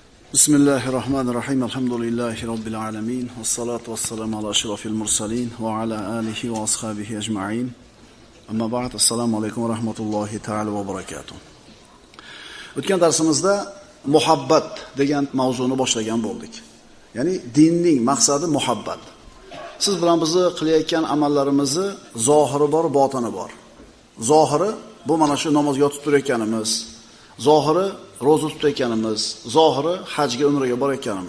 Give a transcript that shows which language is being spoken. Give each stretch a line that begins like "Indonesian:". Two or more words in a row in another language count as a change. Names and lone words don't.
Arabic: بسم الله الرحمن الرحيم. الحمد لله رب العالمين. والصلاة والسلام على أشرف المرسلين وعلى آله وأصحابه أجمعين. أما بعد. السلام عليكم ورحمة الله تعالى وبركاته.
Uzbek: O'tgan darsimizda muhabbat degan mavzuni boshlagan bo'ldik. Ya'ni dinning maqsadi muhabbat. Siz bilan bizni qilayotgan amallarimizni zohiri bor, botini bor. Zohiri bu mana shu namozga yotib turayotganimiz, zohiri ro'za tutayotganimiz, zohiri hajga, umraga borayotganimiz.